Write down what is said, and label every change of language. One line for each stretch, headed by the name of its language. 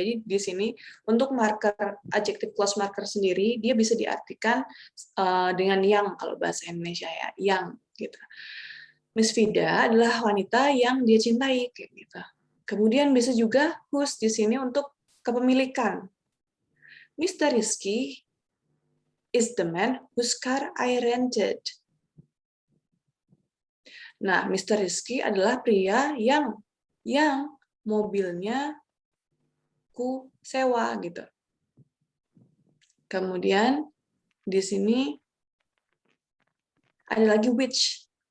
Indonesian: Jadi di sini untuk marker adjective clause marker sendiri dia bisa diartikan dengan yang kalau bahasa Indonesia ya, yang gitu. Miss Vida adalah wanita yang dia cintai kayak gitu. Kemudian bisa juga whose di sini untuk kepemilikan.
English: Mr. Rizky is the man whose car I rented.
Indonesian: Nah, Mr. Rizky adalah pria yang mobilnya ku sewa gitu. Kemudian di sini ada lagi which.